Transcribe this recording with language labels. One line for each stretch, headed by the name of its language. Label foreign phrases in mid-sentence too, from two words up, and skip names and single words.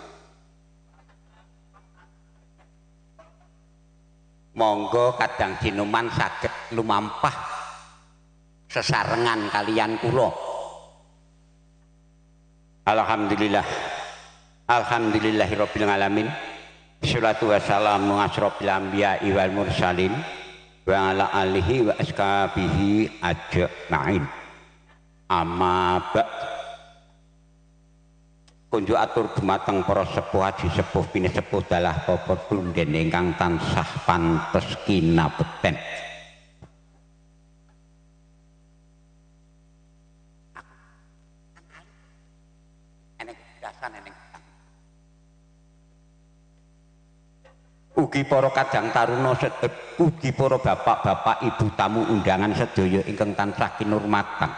Javanese: Monggo kadang sinuman saged lumampah sesarengan kalian kula. Alhamdulillah.
Arabic: الحمد لله رب العالمين. الصلاة والسلام على أشرف الأنبياء والمرسلين وعلى آله وأصحابه أجمعين. أما بعد.
Javanese: Kunjuk atur dumateng para sepuh haji sepuh bini sepuh dalah bapa punden ingkang tansah pantes kinabekten. Ugi para kadang taruna ugi para bapak-bapak ibu tamu undangan sedaya ingkang tansah kinurmatan.